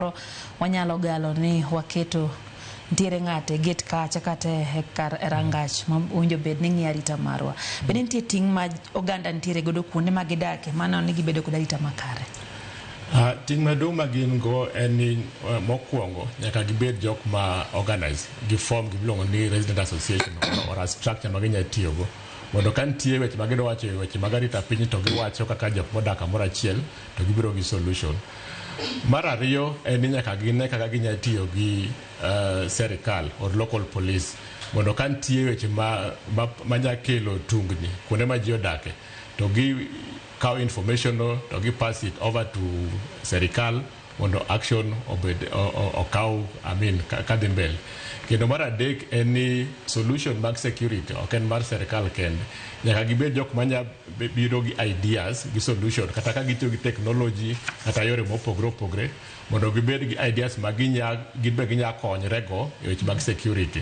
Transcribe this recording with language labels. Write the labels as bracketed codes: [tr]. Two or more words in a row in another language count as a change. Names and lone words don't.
[luo] wanyalo galo ni waketo ntiere ng'ate get kacha kata kar rangach ma winjo bed ni ng'i arita marwa. Bende nitie ting' ma oganda ntiere godo kuonde ma gidake mano ni gibedo kod arita makare. Ting' maduong' ma gin go en ni mokwongo nyaka gibed jok ma organize gi form giluongo ni [en] resident association or a structure [luo] ma ginya tiyo go mondo ka nitie weche ma giwacho weche mag arita piny to giwacho kaka jok modak kamoro achiel to gibiro gi solution. Mar ariyo en ni nyaka gine kaka ginya tiyo gi sirkal [en] or local police [luo] mondo ka nitie weche ma nya kelo tungni kuonde ma ji odake to gi kaw information to gi [en] pass it over to [luo] sirkal mondo action obed okaw kadhi mbele. Kendo mar adek en ni solution mag security ok en mar sirkal kende, nyaka gibed jok manya biro gi ideas gi solution kata ka gitiyo gi technology kata yore mopogre opogre mondo gibed gi ideas ma ginya konyre go e weche mag security.